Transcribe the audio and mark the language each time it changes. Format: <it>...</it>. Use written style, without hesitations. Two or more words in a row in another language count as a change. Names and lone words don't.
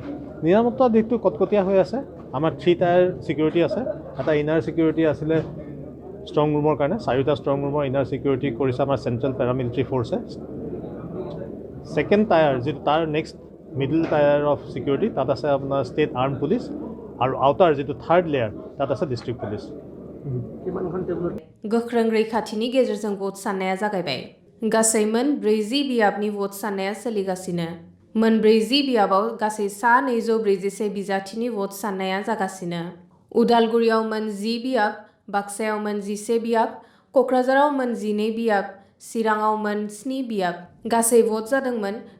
<as>নিৰাপত্তা দিকটো কটকটীয়া হৈ আছে আমাৰ 3</as> <en>tier security</en> <as>আছে এটা</as> <en>inner security</en> <as>আছিলে</as> <en>strong room</en> <as>কাৰণে 4টা</as> <en>strong room inner security</en> <as>কৰিছে আমাৰ</as> <en>central paramilitary force second tier</en> <as>যেটো তাৰ</as> <en>next middle tier of security</en> <as>তাত আছে আপোনাৰ</as> <en>state armed police</en> <as>আৰু আউটাৰ যেটো</as> <en>third layer</en> <as>তাত আছে</as> <en>district police</en> <brx>गोख्रों रैखाथिनि गेजेरजों भोट सान्नाया जागायबाय गासै मोन 40 बियाबनि भोट सान्नाया सोलिगासिनो मोन 40 बियाबाव गासै 241 बिजाथिनि भोट सान्नाया जागासिनो उदालगुरियाव मोन 10 बियाब बाक्सायाव मोन 11 बियाब क'क्राझाराव मोन 12 बियाब चिराङाव मोन 7 बियाब गासै भोट जादोंमोन</brx>